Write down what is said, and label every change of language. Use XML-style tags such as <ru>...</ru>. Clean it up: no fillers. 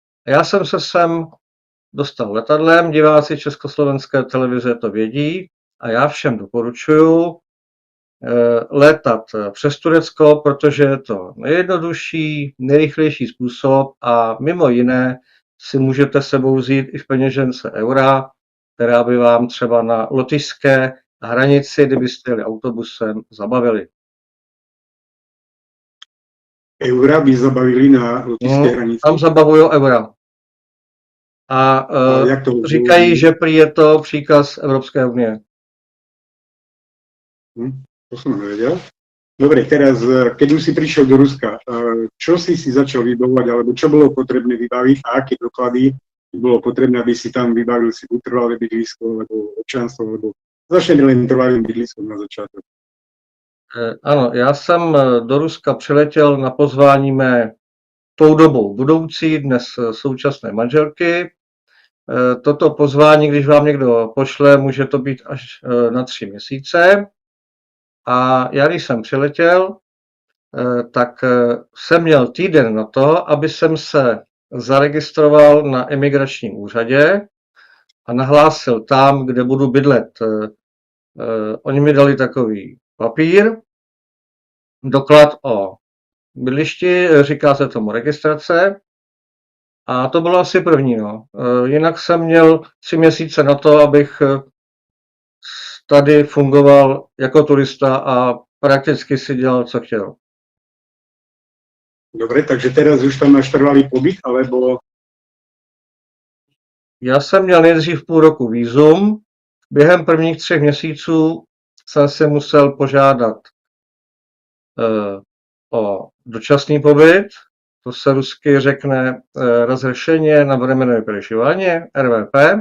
<cs>Já jsem se sem dostal letadlem, diváci Československé televize to vědí a já všem doporučuji létat přes Turecko, protože je to nejjednodušší, nejrychlejší způsob a mimo jiné si můžete sebou vzít i v peněžence eura, která by vám třeba na lotyšské hranici, kdybyste jeli autobusem, zabavili. Eura by zabavili na lotyšské hranici? Tam zabavují eura. A jak to říkají, že prý je to příkaz Evropské unie.</cs> <sk>To som nevedel. Dobre, teraz, keď už si prišiel do Ruska, čo si začal vybavovať, alebo čo bolo potrebné vybaviť a aké doklady bolo potrebné, aby si tam vybavil si buď trvalé bydlisko, alebo občanstvo, alebo začneme len trvalým bydliskom na začátek.</sk> <cs>Ano, já jsem do Ruska přiletěl na pozvání mé tou dobou budoucí, dnes současné manželky. Toto pozvání, když vám někdo pošle, může to být až na 3 měsíce. A já, když jsem přiletěl, tak jsem měl týden na to, aby jsem se zaregistroval na imigračním úřadě a nahlásil tam, kde budu bydlet. Oni mi dali takový papír, doklad o bydlišti, říká se tomu registrace, a to bylo asi první. No. Jinak jsem měl 3 měsíce na to, abych tady fungoval jako turista a prakticky si dělal, co chtěl.</cs> <sk>Dobre, takže teraz už tam máš trvalý pobyt, alebo...</sk> <cs>Já jsem měl nejdřív půl roku vízum. Během prvních 3 měsíců jsem si musel požádat o dočasný pobyt. To se rusky řekne</cs> <ru>razрешение на временное проживание,</ru> <cs>RVP.</cs>